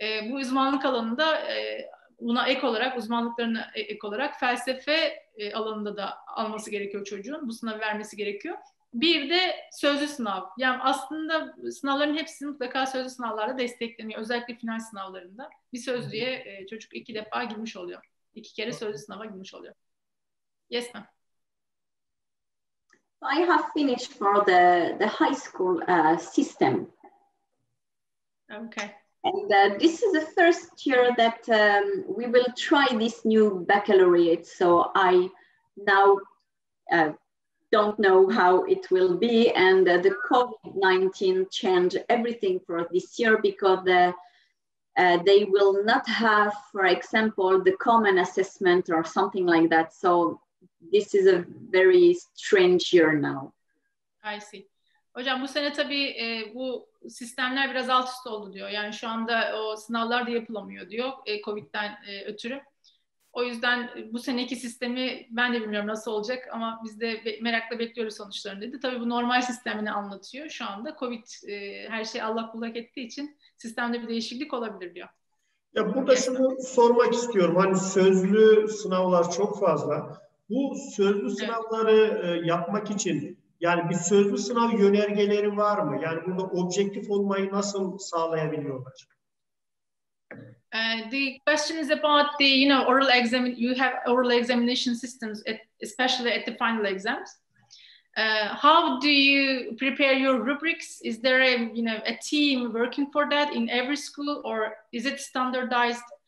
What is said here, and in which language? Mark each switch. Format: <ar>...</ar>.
<tr>Bu uzmanlık alanında buna ek olarak, uzmanlıklarına ek olarak felsefe alanında da alması gerekiyor çocuğun. Bu sınavı vermesi gerekiyor. Bir de sözlü sınav. Yani aslında sınavların hepsi mutlaka sözlü sınavlarda destekleniyor. Özellikle final sınavlarında. Bir sözlüye çocuk 2 defa girmiş oluyor. 2 kere sözlü sınava girmiş oluyor.</tr> <en>Yes ma'am. I have finished for the high school system. Okay. And this is the first year that we will try this new baccalaureate. So I now don't know how it will be, and the COVID-19 changed everything for this year because they will not have, for example, the common assessment or something like that. So this is a very strange year now. I see.</en> <tr>Hocam bu sene tabii bu sistemler biraz alt üst oldu diyor. Yani şu anda o sınavlar da yapılamıyor diyor Covid'den ötürü. O yüzden bu seneki sistemi ben de bilmiyorum nasıl olacak ama biz de merakla bekliyoruz sonuçlarını dedi. Tabii bu normal sistemini anlatıyor. Şu anda Covid her şey allak bullak ettiği için sistemde bir değişiklik olabilir diyor. Ya burada şunu sormak istiyorum. Hani sözlü sınavlar çok fazla. Bu sözlü sınavları yapmak için yani bir sözlü sınav yönergeleri var mı? Yani burada objektif olmayı nasıl sağlayabiliyorlar?</tr> <en>The question is about the, oral exam. You have oral examination systems, especially at the final exams. How do you prepare your rubrics? Is there a team working for that in every school, or is it standardized</en>